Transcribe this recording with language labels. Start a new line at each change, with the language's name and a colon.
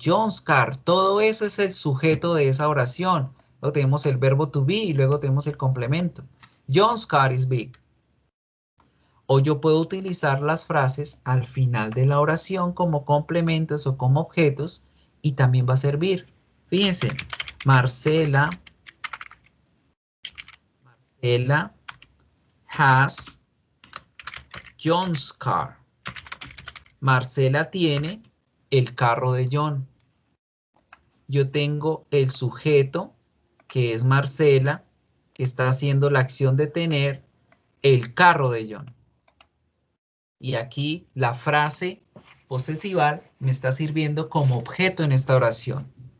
Spanish: John's car, todo eso es el sujeto de esa oración. Luego tenemos el verbo to be y luego tenemos el complemento.
English: John's car is big.
Spanish: O yo puedo utilizar las frases al final de la oración como complementos o como objetos y también va a servir.
English: Fíjense, Marcela has John's car.
Spanish: Marcela tiene el carro de John. Yo tengo el sujeto, que es Marcela, que está haciendo la acción de tener el carro de John. Y aquí la frase posesival me está sirviendo como objeto en esta oración.